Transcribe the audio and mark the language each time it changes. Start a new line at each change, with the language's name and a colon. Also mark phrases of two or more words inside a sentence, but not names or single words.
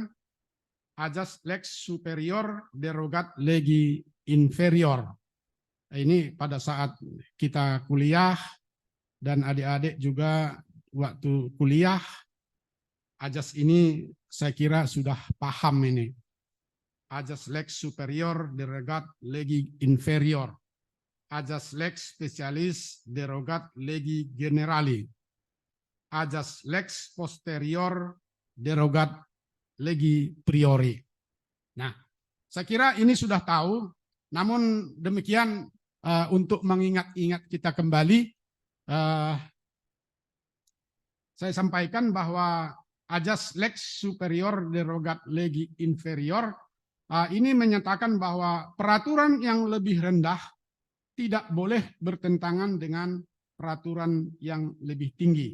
Latin: Ajas lex superior derogat legi inferior.
Indonesian: Ini pada saat kita kuliah dan adik-adik juga waktu kuliah, ajas ini saya kira sudah paham ini.
Latin: Ajas lex superior derogat legi inferior. Ajas lex specialis derogat legi generali. Ajas lex posterior derogat legi priori.
Indonesian: Nah, saya kira ini sudah tahu, namun demikian untuk mengingat-ingat kita kembali, saya sampaikan bahwa Ajas
Latin: lex superior derogat legi inferior
Indonesian: ini menyatakan bahwa peraturan yang lebih rendah tidak boleh bertentangan dengan peraturan yang lebih tinggi.